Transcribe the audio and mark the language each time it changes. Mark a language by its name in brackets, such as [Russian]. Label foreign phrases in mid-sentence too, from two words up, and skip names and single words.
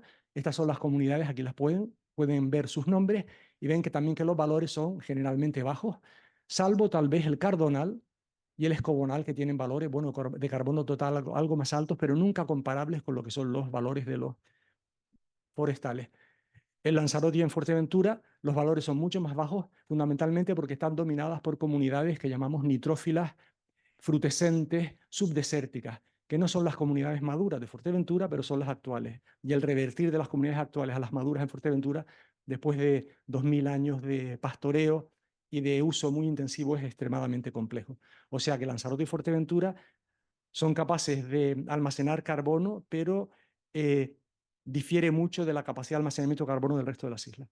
[Spanish] Estas son las comunidades, aquí las pueden ver sus nombres, y ven que también que los valores son generalmente bajos, salvo tal vez el cardonal y el escobonal, que tienen valores de carbono total algo más altos, pero nunca comparables con lo que son los valores de los forestales. En Lanzarote y en Fuerteventura los valores son mucho más bajos, fundamentalmente porque están dominadas por comunidades que llamamos nitrófilas, frutescentes, subdesérticas, que no son las comunidades maduras de Fuerteventura, pero son las actuales. Y el revertir de las comunidades actuales a las maduras en Fuerteventura, después de 2000 años de pastoreo y de uso muy intensivo, es extremadamente complejo. O sea que Lanzarote y Fuerteventura son capaces de almacenar carbono, pero difiere mucho de la capacidad de almacenamiento de carbono del resto de las islas.